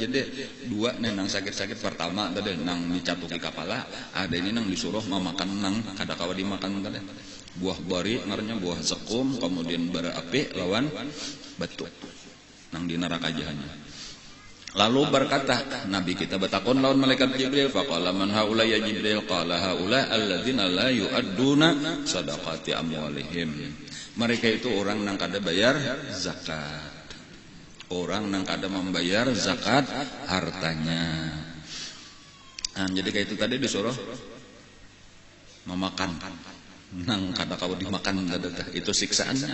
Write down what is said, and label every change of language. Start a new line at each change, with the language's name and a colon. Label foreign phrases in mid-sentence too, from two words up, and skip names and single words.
Banjar: Jadi dua nih nang sakit-sakit pertama tadi nang dicatuki kepala, ada ini nang disuruh memakan nang kada kawa dimakan tadi buah bari ngarannya buah zakum, kemudian bara api lawan batu nang di neraka jahanam. Lalu berkata Nabi kita bertakon lawan malaikat Jibril,
Arabic: فقال من هؤلاء يا جبريل قال هؤلاء الذين لا يؤدون صدقات أموالهم.
Banjar: Mereka itu orang nang kada bayar zakat. Orang nang kada membayar zakat hartanya. Jadi kayak itu tadi disuruh memakan nang kada kawa dimakan itu siksaannya.